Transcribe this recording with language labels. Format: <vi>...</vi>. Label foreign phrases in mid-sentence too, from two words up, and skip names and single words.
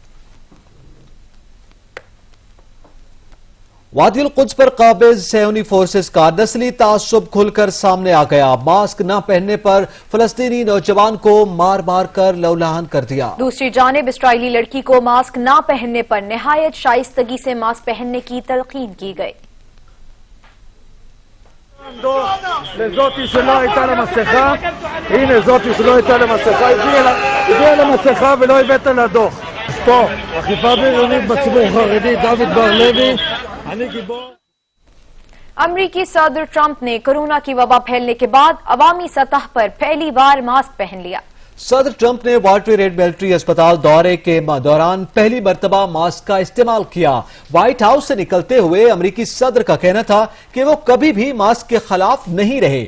<ur>وادی القدس پر قابض صہیونی فورسز کا نسلی تعصب کھل کر سامنے آ گیا۔ ماسک نہ پہننے پر فلسطینی نوجوان کو مار مار کر لولہان کر دیا۔ دوسری جانب اسرائیلی لڑکی کو ماسک نہ پہننے پر نہایت شائستگی سے ماسک پہننے کی تلقین کی گئی۔</ur> <he>לזאתי שלא הייתה לה מסכה, הנה זאתי שלא הייתה לה מסכה, הביאה לה מסכה ולא הבאת לה דוח. פה, אכיפה בריונית בציבור חרדי, דוד בר לוי, אני גיבור.</he> <ur>امریکی صدر ٹرمپ نے کورونا کی وبا پھیلنے کے بعد عوامی سطح پر پہلی بار ماسک پہن لیا۔ صدر ٹرمپ نے والٹر ریڈ ملٹری اسپتال دورے کے دوران پہلی مرتبہ ماسک کا استعمال کیا۔ وائٹ ہاؤس سے نکلتے ہوئے امریکی صدر کا کہنا تھا کہ وہ کبھی بھی ماسک کے خلاف نہیں رہے۔</ur>